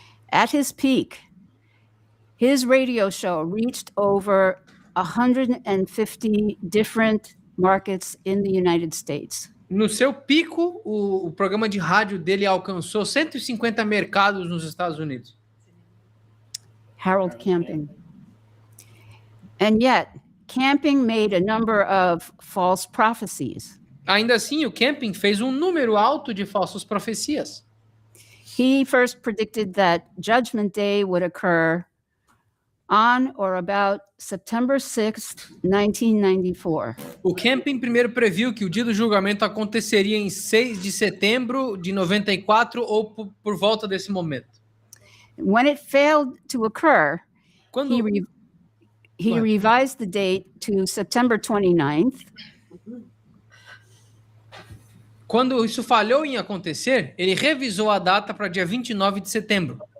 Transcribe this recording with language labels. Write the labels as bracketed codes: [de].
[en] At his peak, his radio show reached over 150 different markets in the United States. [pt] No seu pico, o programa de rádio dele alcançou 150 mercados nos Estados Unidos. [en] Harold Camping. And yet, Camping made a number of false prophecies. [pt] Ainda assim, o Camping fez um número alto de falsas profecias. [en] He first predicted that Judgment Day would occur on or about September 6th, 1994. [pt] O Camping primeiro previu que o dia do julgamento aconteceria em 6 de setembro de 94 ou por volta desse momento. [en] When it failed to occur, [pt] Quando, [en] he What? revised the date to September 29th, [pt] quando isso falhou em acontecer, ele revisou a data para dia 29 de setembro.